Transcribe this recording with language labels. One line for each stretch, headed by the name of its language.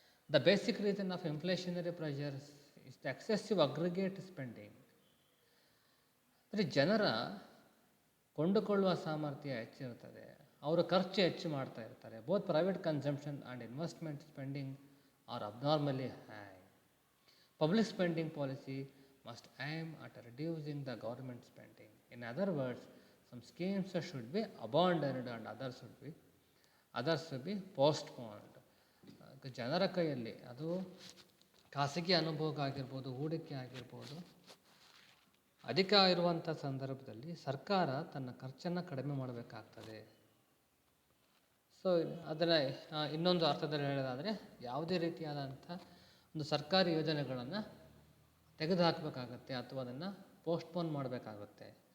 English: The basic reason of inflationary pressures is the excessive aggregate spending.
Kannada: ಅಂದರೆ ಜನರ ಕೊಂಡುಕೊಳ್ಳುವ ಸಾಮರ್ಥ್ಯ ಹೆಚ್ಚಿರ್ತದೆ, ಅವರು ಖರ್ಚು ಹೆಚ್ಚು ಮಾಡ್ತಾ ಇರ್ತಾರೆ.
English: Both private consumption and investment spending are abnormally high. Public spending policy must aim at reducing the government spending. In other words, some schemes should be abandoned and others should be postponed.
Kannada: ಜನರ ಕೈಯಲ್ಲಿ, ಅದು ಖಾಸಗಿ ಅನುಭೋಗ ಆಗಿರ್ಬೋದು, ಹೂಡಿಕೆ ಆಗಿರ್ಬೋದು, ಅಧಿಕ ಇರುವಂಥ ಸಂದರ್ಭದಲ್ಲಿ ಸರ್ಕಾರ ತನ್ನ ಖರ್ಚನ್ನು ಕಡಿಮೆ ಮಾಡಬೇಕಾಗ್ತದೆ. ಸೊ ಅದನ್ನು ಇನ್ನೊಂದು ಅರ್ಥದಲ್ಲಿ ಹೇಳೋದಾದರೆ, ಯಾವುದೇ ರೀತಿಯಾದಂಥ ಒಂದು ಸರ್ಕಾರಿ ಯೋಜನೆಗಳನ್ನು ತೆಗೆದುಹಾಕಬೇಕಾಗತ್ತೆ ಅಥವಾ ಅದನ್ನು ಪೋಸ್ಟ್ಪೋನ್ ಮಾಡಬೇಕಾಗುತ್ತೆ.